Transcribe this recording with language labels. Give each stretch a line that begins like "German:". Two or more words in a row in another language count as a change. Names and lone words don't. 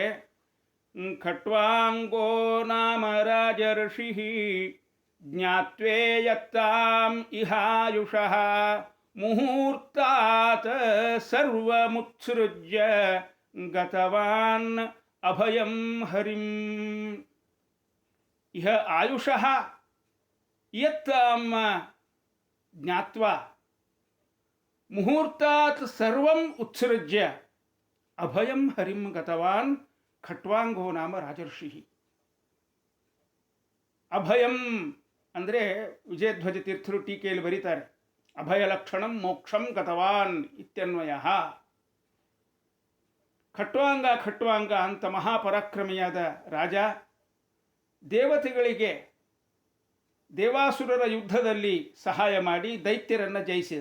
Sanskrit: ಖಟ್ವಾಂಗೋ ನಾಮ ರಾಜರ್ಷಿ ಜ್ಞಾತ್ವೇಯತ್ತಾಂ ಇಹಾಯುಷಃ ಮುಹೂರ್ತಾತ್ ಸರ್ವಮುತ್ಸೃಜ್ಯ ಗತವಾನ್ ಅಭಯಂ ಹರಿಂ. ಇಹ ಆಯುಷಃ ಯತ್ತಾಂ ಜ್ಞಾತ್ವಾ ಮುಹೂರ್ತಾತ್ ಸರ್ವಂ ಉತ್ಸೃಜ್ಯ ಅಭಯಂ ಹರಿಂ ಗತವಾನ್ ಖಟ್ವಾಂಗೋ ನಾಮ ರಾಜರ್ಷಿ.
Kannada: ಅಭಯಂ ಅಂದರೆ ವಿಜಯಧ್ವಜ ತೀರ್ಥರು ಟೀಕೆಯಲ್ಲಿ ಬರೀತಾರೆ,
Sanskrit: ಅಭಯ ಲಕ್ಷಣಂ ಮೋಕ್ಷಂ ಗತವಾನ್ ಇತ್ಯನ್ವಯ.
Kannada: ಖಟ್ವಾಂಗ ಅಂತ ಮಹಾಪರಾಕ್ರಮಿಯಾದ ರಾಜ ದೇವತೆಗಳಿಗೆ ದೇವಾಸುರರ ಯುದ್ಧದಲ್ಲಿ ಸಹಾಯ ಮಾಡಿ ದೈತ್ಯರನ್ನು ಜಯಿಸಿದ.